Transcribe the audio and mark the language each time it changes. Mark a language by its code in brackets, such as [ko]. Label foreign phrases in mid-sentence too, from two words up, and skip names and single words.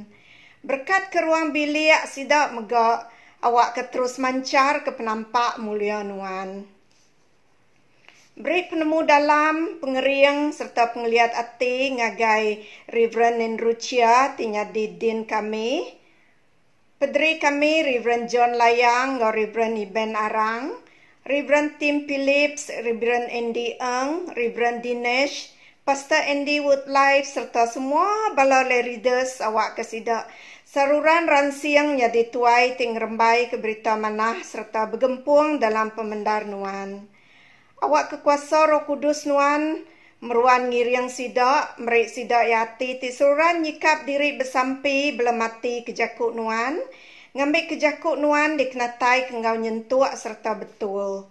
[iba] Berkat ke ruang bilik sidak megak awak ke terus mancar ke penampak mulia nuan. Beri penemu dalam pengering serta penglihat ati ngagai Reverend Nendrucia tinya didin kami. Pederi kami Reverend John Layang, Reverend Iben Arang, Reverend Tim Phillips, Reverend Andy Eng, Reverend Dinesh, Pastor Andy Woodlife serta semua bala leaders awak kesidak saruran ransiang jadi tuai ting rembai ke berita manah serta bergempung dalam pemendar nuan. Awak kekuasa Roh Kudus nuan meruan ngiriang sidak, merik sidak yati tisuran nyikap diri bersampi belum mati kejakuk nuan, ngambil kejakuk nuan dikenatai kengau nyentuak serta betul.